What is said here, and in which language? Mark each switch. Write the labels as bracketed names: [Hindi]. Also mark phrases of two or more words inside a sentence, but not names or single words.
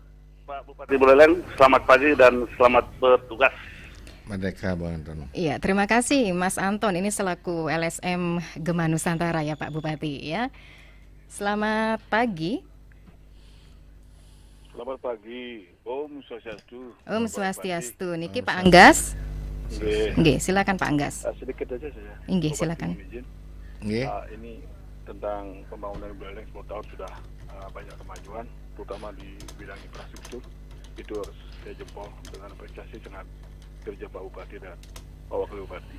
[Indonesian] Pak Bupati Buleleng, selamat pagi dan selamat bertugas. Merdeka, Bang Anton. Iya, terima kasih Mas Anton. Ini selaku LSM Gema Nusantara ya Pak Bupati ya. Selamat pagi. Selamat pagi, [Sanskrit] Om Swastiastu. Om Swastiastu. [Indonesian] Niki Pak Anggas. Nggih. Nggih, silakan Pak Anggas. Sedikit aja saya. Nggih, Bapak silakan. izin izin. Nggih. Ini tentang pembangunan Buleleng 10 tahun sudah banyak kemajuan, terutama di bidang infrastruktur. Itu harus saya jempol dengan apresiasi dengan kerja Pak Bupati dan Pak Wakil Bupati.